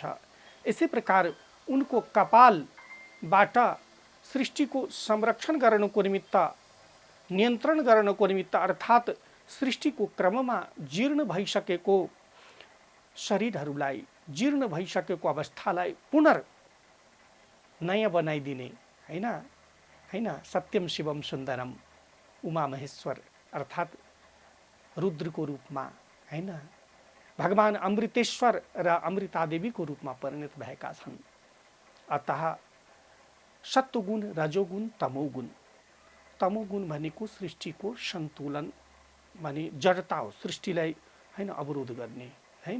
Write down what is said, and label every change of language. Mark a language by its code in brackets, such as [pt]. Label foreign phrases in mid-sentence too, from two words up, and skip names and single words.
[ne] यसै प्रकार उनको कपालबाट सृष्टिको संरक्षण गर्नको निमित्त, नियन्त्रण गर्नको निमित्त अर्थात् सृष्टिको क्रममा जीर्ण भइसकेको शरीरहरूलाई, जीर्ण भइसकेको अवस्थालाई नयाँ बनाइदिने, हैन हैन, [sa] सत्यम शिवम सुन्दरम [ne] उमा महेश्वर अर्थात् रुद्रको रूपमा, हैन, भगवान अमृतेश्वर र अमृतादेवीको रूपमा परिणत भएका छन्। अतः सत्वगुण, रजोगुण, तमोगुण। तमोगुण भनेको सृष्टिको सन्तुलन माने जडता हो, सृष्टिलाई हैन अवरोध गर्ने, हैन।